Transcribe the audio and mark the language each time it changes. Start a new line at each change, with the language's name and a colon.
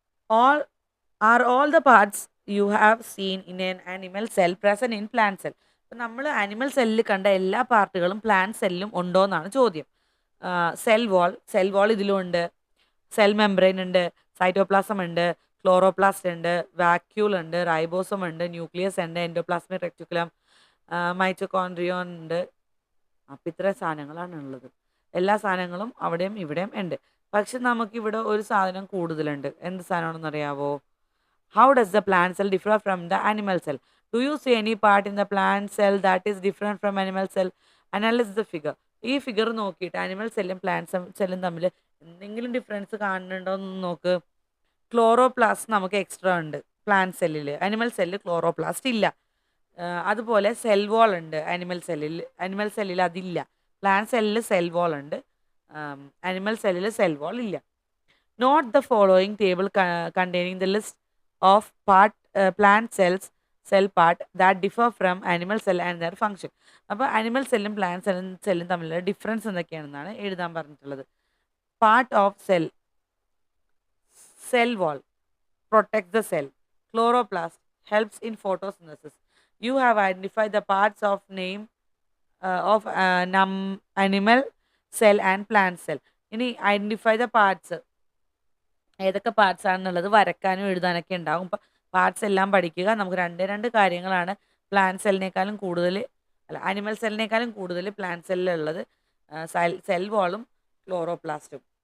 English: All all the parts you have seen in an animal cell present in plant cell?
Malayalam: അപ്പം നമ്മൾ animal സെല്ലിൽ കണ്ട എല്ലാ പാർട്ടുകളും plant സെല്ലിലും ഉണ്ടോ എന്നാണ് ചോദ്യം. സെൽ വാൾ ഇതിലും ഉണ്ട്, സെൽ മെംബ്രെയിൻ ഉണ്ട്, സൈറ്റോപ്ലാസം ഉണ്ട്, ക്ലോറോപ്ലാസ്റ്റ് ഉണ്ട്, വാക്യൂൾ ഉണ്ട്, റൈബോസം ഉണ്ട്, ന്യൂക്ലിയസ് ഉണ്ട്, എൻഡോപ്ലാസ്മിക് റെക്ടിക്കുലം, മൈറ്റോകോൺഡ്രിയോൺ ഉണ്ട്. അപ്പം ഇത്ര സാധനങ്ങളാണ് ഉള്ളത്. എല്ലാ സാധനങ്ങളും അവിടെയും ഇവിടെയും ഉണ്ട്. പക്ഷെ നമുക്കിവിടെ ഒരു സാധനം കൂടുതലുണ്ട്. എന്ത് സാധനമാണെന്ന് അറിയാവോ?
English: How does the plant cell differ from the animal cell? Do you see any part in the plant cell that is different from animal cell? Analyze the figure.
Malayalam: ഈ ഫിഗർ നോക്കിയിട്ട് ആനിമൽ സെല്ലും പ്ലാന്റ് സെല്ലും തമ്മിൽ എന്തെങ്കിലും difference കാണുന്നുണ്ടോ എന്ന് നോക്ക്. Chloroplast നമുക്ക് എക്സ്ട്രാ ഉണ്ട് പ്ലാന്റ് സെല്ലിൽ, അനിമൽ സെല്ലിൽ ക്ലോറോപ്ലാസ്റ്റ് ഇല്ല. അതുപോലെ സെൽ വാൾ ഉണ്ട് അനിമൽ സെല്ലിൽ അതില്ല. പ്ലാന്റ് സെല്ലിൽ സെൽ വാൾ ഉണ്ട്, അനിമൽ സെല്ലിൽ സെൽ വാൾ ഇല്ല.
English: Note the following table containing the list of plant cell part that differ from animal cell and their function.
Malayalam: അപ്പോൾ അനിമൽ സെല്ലും പ്ലാന്റ് സെല്ലും തമ്മിലുള്ള ഡിഫറൻസ് എന്തൊക്കെയാണെന്നാണ് എഴുതാൻ പറഞ്ഞിട്ടുള്ളത്.
English: Part of cell wall protects the cell. Chloroplast helps in photosynthesis. You have identified the parts of of animal cell and plant cell.
Malayalam: ഇനി
English: identify the parts,
Malayalam: ഏതൊക്കെ parts ആണെന്നുള്ളത് വരക്കാനും എഴുതാനൊക്കെ ഉണ്ടാകും. ഇപ്പം പാർട്സ് എല്ലാം പഠിക്കുക. നമുക്ക് രണ്ട് കാര്യങ്ങളാണ് പ്ലാന്റ് സെല്ലിനേക്കാളും കൂടുതൽ, അനിമൽ സെല്ലിനേക്കാളും കൂടുതൽ പ്ലാന്റ് സെല്ലിലുള്ളത്, സെൽ വാളും ക്ലോറോപ്ലാസ്റ്റും.